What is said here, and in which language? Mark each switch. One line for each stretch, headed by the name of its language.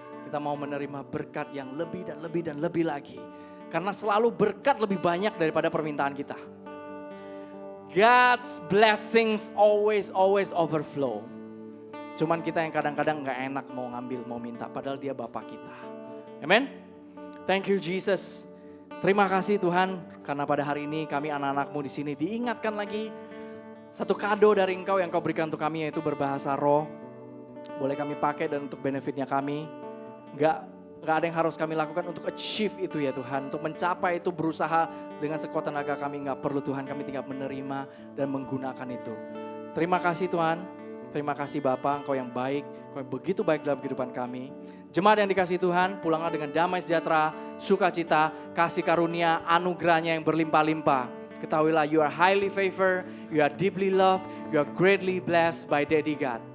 Indonesian: Kita mau menerima berkat yang lebih dan lebih dan lebih lagi. Karena selalu berkat lebih banyak daripada permintaan kita.
English: God's blessings always overflow.
Indonesian: Cuman kita yang kadang-kadang gak enak mau ngambil, mau minta. Padahal Dia Bapa kita. Amen.
English: Thank you Jesus.
Indonesian: Terima kasih Tuhan, karena pada hari ini kami anak-anak-Mu di sini diingatkan lagi satu kado dari Engkau yang Kau berikan untuk kami, yaitu berbahasa roh. Boleh kami pakai dan untuk benefitnya kami. Gak ada yang harus kami lakukan untuk achieve itu ya Tuhan. Untuk mencapai itu berusaha dengan sekuat tenaga kami gak perlu Tuhan. Kami tinggal menerima dan menggunakan itu. Terima kasih Tuhan. Terima kasih Bapa, Engkau yang baik. Engkau yang begitu baik dalam kehidupan kami. Jemaat yang dikasihi Tuhan, pulanglah dengan damai sejahtera, sukacita, kasih karunia, anugerahnya yang berlimpah-limpah.
English: Ketahuilah you are highly favored, you are deeply loved, you are greatly blessed by Daddy God.